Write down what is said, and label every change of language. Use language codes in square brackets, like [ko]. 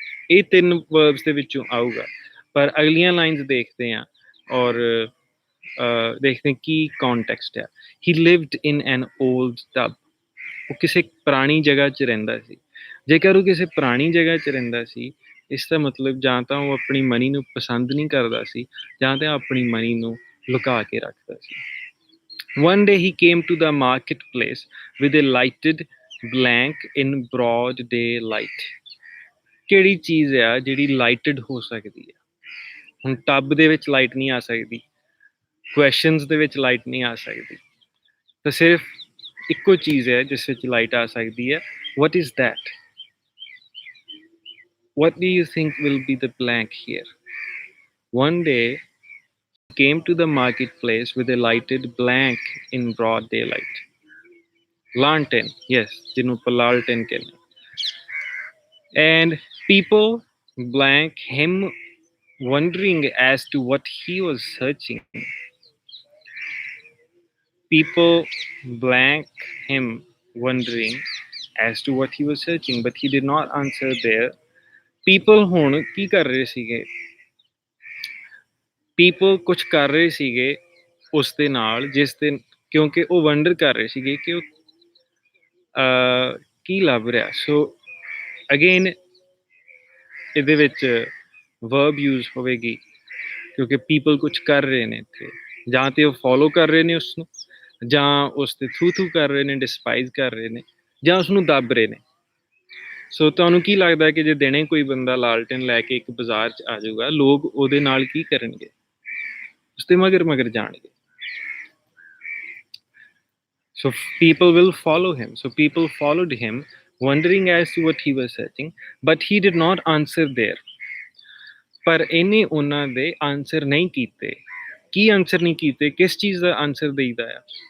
[pa] ਇਹ 3 ਵਰਬਸ ਦੇ ਵਿੱਚੋਂ ਆਊਗਾ। ਪਰ ਅਗਲੀਆਂ ਲਾਈਨਸ ਦੇਖਦੇ ਹਾਂ ਔਰ ਦੇਖਦੇ ਹਾਂ ਕੀ ਕੌਨਟੈਕਸਟ ਆ। [en] He lived in an old tub. [pa] ਉਹ ਕਿਸੇ ਪੁਰਾਣੀ ਜਗ੍ਹਾ 'ਚ ਰਹਿੰਦਾ ਸੀ। ਜੇਕਰ ਉਹ ਕਿਸੇ ਪੁਰਾਣੀ ਜਗ੍ਹਾ 'ਚ ਰਹਿੰਦਾ ਸੀ, ਇਸ ਦਾ ਮਤਲਬ ਜਾਂ ਤਾਂ ਉਹ ਆਪਣੀ ਮਨੀ ਨੂੰ ਪਸੰਦ ਨਹੀਂ ਕਰਦਾ ਸੀ, ਜਾਂ ਤਾਂ ਆਪਣੀ ਮਨੀ ਨੂੰ ਲੁਕਾ ਕੇ ਰੱਖਦਾ ਸੀ। [en] One day he came to the marketplace with a lighted blank in broad daylight. [pa] ਕਿਹੜੀ ਚੀਜ਼ ਆ ਜਿਹੜੀ ਲਾਈਟਡ ਹੋ ਸਕਦੀ ਆ? ਹੁਣ ਟੱਬ ਦੇ ਵਿੱਚ ਲਾਈਟ ਨਹੀਂ ਆ ਸਕਦੀ, ਕੁਐਸਚਨਸ ਦੇ ਵਿੱਚ ਲਾਈਟ ਨਹੀਂ ਆ ਸਕਦੀ, ਤਾਂ ਸਿਰਫ ਇੱਕੋ ਚੀਜ਼ ਹੈ ਜਿਸ ਵਿੱਚ ਲਾਈਟ ਆ ਸਕਦੀ ਹੈ। [en] What is that? What do you think will be the blank here? One day he came to the marketplace with a lighted blank in broad daylight. Lantern, yes, [pa] ਜਿਹਨੂੰ ਆਪਾਂ ਲਾਲਟਨ ਕਹਿੰਦੇ। [en] And people blank him, wondering as to what he was searching. People blank him, wondering as to what he was searching, but he did not answer there. [pa] People ਹੁਣ ਕੀ ਕਰ ਰਹੇ ਸੀਗੇ? people ਕੁਝ ਕਰ ਰਹੇ ਸੀਗੇ ਉਸ ਦੇ ਨਾਲ, ਜਿਸ ਦੇ ਕਿਉਂਕਿ ਉਹ ਵੰਡਰ ਕਰ ਰਹੇ ਸੀਗੇ ਕਿ ਉਹ ਕੀ ਲੱਭ ਰਿਹਾ। ਸੋ ਅਗੇਨ ਇਹਦੇ ਵਿੱਚ ਵਰਬ ਯੂਜ਼ ਹੋਵੇਗੀ, ਕਿਉਂਕਿ ਪੀਪਲ ਕੁਝ ਕਰ ਰਹੇ ਨੇ ਇੱਥੇ, ਜਾਂ ਤੇ ਉਹ ਫੋਲੋ ਕਰ ਰਹੇ ਨੇ ਉਸਨੂੰ, ਜਾਂ ਉਸ ਤੇ ਥੂ ਕਰ ਰਹੇ ਨੇ, ਡਿਸਪਾਈਜ਼ ਕਰ ਰਹੇ ਨੇ, ਜਾਂ ਉਸਨੂੰ ਦੱਬ ਰਹੇ ਨੇ। ਸੋ ਤੁਹਾਨੂੰ ਕੀ ਲੱਗਦਾ ਕਿ ਜੇ ਦਿਨੇ ਕੋਈ ਬੰਦਾ ਲਾਲਟਨ ਲੈ ਕੇ ਇੱਕ ਬਾਜ਼ਾਰ 'ਚ ਆ ਜਾਊਗਾ, ਲੋਕ ਉਹਦੇ ਨਾਲ ਕੀ ਕਰਨਗੇ? ਉਸਦੇ ਮਗਰ ਜਾਣਗੇ। [en] So people will follow him. So people followed him, wondering as to what he was searching, but he did not answer there. [pa] ਪਰ ਇਹਨੇ ਉਹਨਾਂ ਦੇ ਆਨਸਰ ਨਹੀਂ ਕੀਤੇ। ਕੀ ਆਨਸਰ ਨਹੀਂ ਕੀਤੇ? ਕਿਸ ਚੀਜ਼ ਦਾ ਆਨਸਰ ਦੇਈਦਾ ਆ?